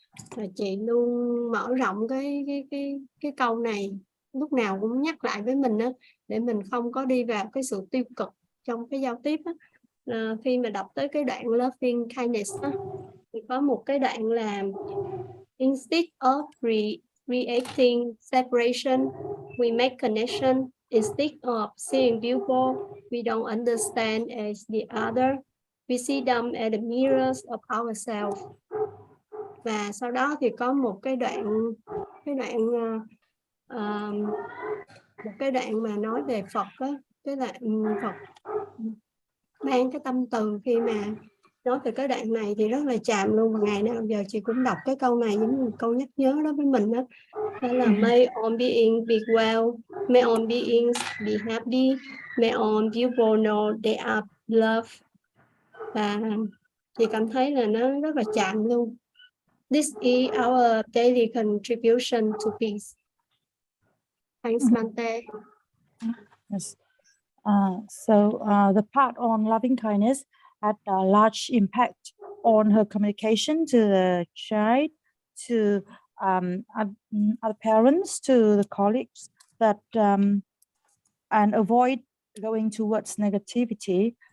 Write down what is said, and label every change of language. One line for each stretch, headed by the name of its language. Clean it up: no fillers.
Vietnamese: Và chị luôn mở rộng cái câu này, lúc nào cũng nhắc lại với mình đó, để mình không có đi vào cái sự tiêu cực trong cái giao tiếp đó. Khi mà đọc tới cái đoạn loving kindness đó, thì có một cái đoạn là
English: instead of reacting separation, we make connection. Instead of seeing people we don't understand as the other, we see them as the mirrors of ourselves.
Vietnamese: Và sau đó thì có một cái đoạn mà nói về Phật á, cái là Phật mang cái tâm từ. Khi mà nói về cái đoạn này thì rất là chạm luôn, và ngày nào giờ chị cũng đọc cái câu này giống như một câu nhắc nhớ đó với mình đó. Đó là
English: may all beings be well, may all beings be happy, may all people know they are loved.
Vietnamese: Và chị cảm thấy là nó rất là chạm luôn.
English: This is our daily contribution to peace. Thanks, Mante. Yes. The part on loving kindness had a large impact on her communication to the child, to other parents, to the colleagues, that and avoid going towards negativity.